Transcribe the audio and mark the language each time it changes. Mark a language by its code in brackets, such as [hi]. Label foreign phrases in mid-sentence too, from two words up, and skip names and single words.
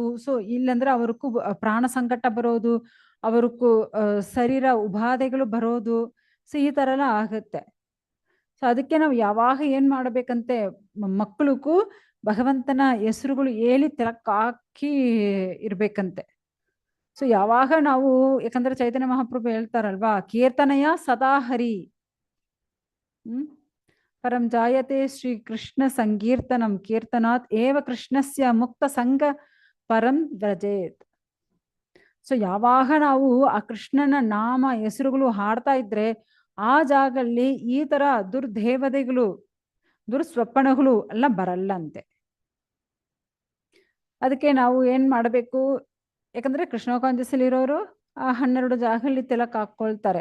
[kn] ಸೊ ಇಲ್ಲಂದ್ರೆ ಅವ್ರಿಗೂ ಪ್ರಾಣ ಸಂಕಟ ಬರೋದು, ಅವ್ರಿಗೂ ಶರೀರ ಉಪಾಧೆಗಳು ಬರೋದು. ಸೊ ಈ ತರ ಎಲ್ಲ ಆಗುತ್ತೆ. ಸೊ ಅದಕ್ಕೆ ನಾವು ಯಾವಾಗ ಏನ್ ಮಾಡ್ಬೇಕಂತೆ, ಮಕ್ಕಳಿಗೂ ಭಗವಂತನ ಹೆಸರುಗಳು ಹೇಳಿ ತಿಲಕ್ ಹಾಕಿ ಇರ್ಬೇಕಂತೆ. ಸೊ ಯಾವಾಗ ನಾವು, ಯಾಕಂದ್ರೆ ಚೈತನ್ಯ ಮಹಾಪ್ರಭು ಹೇಳ್ತಾರಲ್ವಾ, [sa] ಕೀರ್ತನಯ ಸದಾ ಹರಿ ಪರಂ ಜಾಯತೆ ಶ್ರೀ ಕೃಷ್ಣ ಸಂಕೀರ್ತನಂ ಕೀರ್ತನಾತ್ ಏವ ಕೃಷ್ಣಸ್ಯ ಮುಕ್ತ ಸಂಗ ಪರಂ ವ್ರಜೇತ್. [kn] ಸೊ ಯಾವಾಗ ನಾವು ಆ ಕೃಷ್ಣನ ನಾಮ ಹೆಸರುಗಳು ಹಾಡ್ತಾ ಇದ್ರೆ ಆ ಜಾಗದಲ್ಲಿ ಈ ತರ ದುರ್ದೇವತೆಗಳು, ದುರ್ಸ್ವಪ್ನಗಳು ಎಲ್ಲ ಬರಲ್ಲಂತೆ. ಅದಕ್ಕೆ ನಾವು ಏನ್ ಮಾಡಬೇಕು, ಯಾಕಂದ್ರೆ ಕೃಷ್ಣ ಕಾನ್ಷಿಯಸ್ಸಲ್ಲಿರೋರು ಆ 12 ಜಾಗದಲ್ಲಿ ತಿಲಕ್ ಹಾಕೊಳ್ತಾರೆ.